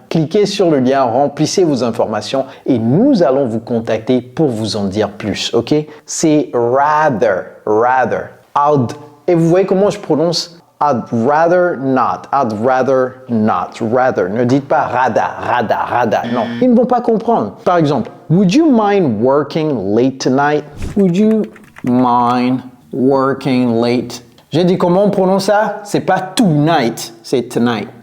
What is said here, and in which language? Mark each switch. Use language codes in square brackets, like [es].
[fr] Cliquez sur le lien, remplissez vos informations et nous allons vous contacter pour vous en dire plus, ok? C'est rather. Et vous voyez comment je prononce? [en] I'd rather not. Rather. [fr] Ne dites pas rada. Non, ils ne vont pas comprendre. Par exemple, [en] would you mind working late tonight? Would you mind working late? [fr] J'ai dit comment on prononce ça? C'est pas tonight, c'est tonight.